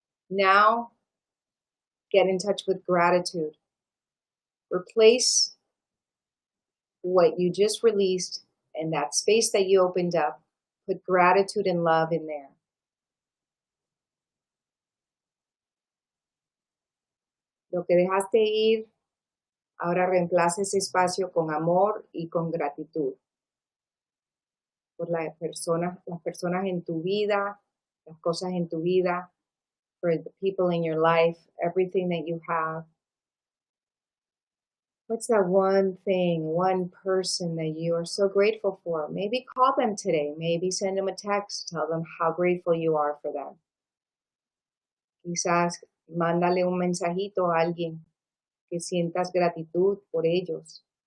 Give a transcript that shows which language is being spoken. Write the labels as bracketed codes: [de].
[en] Now, get in touch with gratitude. Replace what you just released and that space that you opened up. Put gratitude and love in there. [es] Lo que dejaste ir, ahora reemplaza ese espacio con amor y con gratitud. Por las personas en tu vida, las cosas en tu vida, [en] for the people in your life, everything that you have. What's that one thing, one person that you are so grateful for? Maybe call them today. Maybe send them a text. Tell them how grateful you are for them. [es] Quizás mándale un mensajito a alguien que sientas gratitud por ellos.